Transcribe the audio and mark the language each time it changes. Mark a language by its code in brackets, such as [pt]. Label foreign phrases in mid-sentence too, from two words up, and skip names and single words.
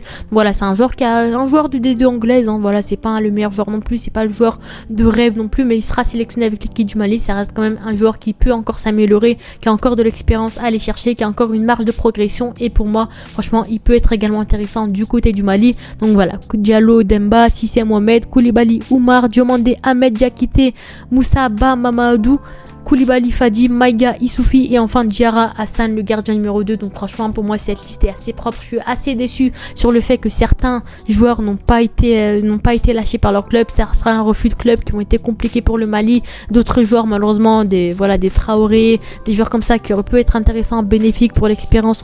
[fr] Voilà, c'est un joueur qui a un joueur de D2 anglaise. Voilà, c'est pas le meilleur joueur non plus, c'est pas le joueur de rêve non plus, mais il sera sélectionné avec l'équipe du Mali. Ça reste quand même un joueur qui peut encore s'améliorer, qui a encore de l'expérience à aller chercher, qui a encore une marge de progression. Et pour moi, franchement, il peut être également intéressant du côté du Mali. Donc voilà, Diallo, Demba, Sissé Mohamed, Koulibaly, Oumar, Diomandé, Ahmed Diakité, Moussa Ba Mamadou, Koulibaly, Fadi, Maïga, Issoufi et enfin Diarra Hassan, le gardien numéro 2. Donc franchement, pour moi, cette liste est assez propre. Je suis assez déçu sur le fait que certains joueurs n'ont pas été lâchés par leur club. Ça sera un refus de club qui ont été compliqués pour le Mali. D'autres joueurs, malheureusement, des Traoré, des joueurs comme ça qui auraient pu être intéressants, bénéfiques pour l'expérience.